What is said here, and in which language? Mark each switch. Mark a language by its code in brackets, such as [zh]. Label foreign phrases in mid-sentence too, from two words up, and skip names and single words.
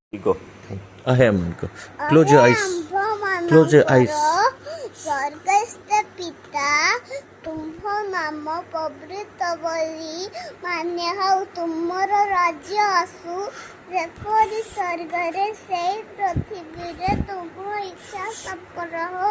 [en] Go. I am. Go. Close your eyes. Close your eyes. [or] ସ୍ୱର୍ଗସ୍ଥ ପିତା ତୁମ୍ଭ ନାମ ପବିତ୍ର ବୋଲି ମାନେ ହଉ ତୁମର ରାଜ୍ୟ ଆସୁ ଯେପରି ସ୍ୱର୍ଗରେ ସେଇ ପୃଥିବୀରେ ତୁମ ଇଚ୍ଛା ସଫଳ ହଉ।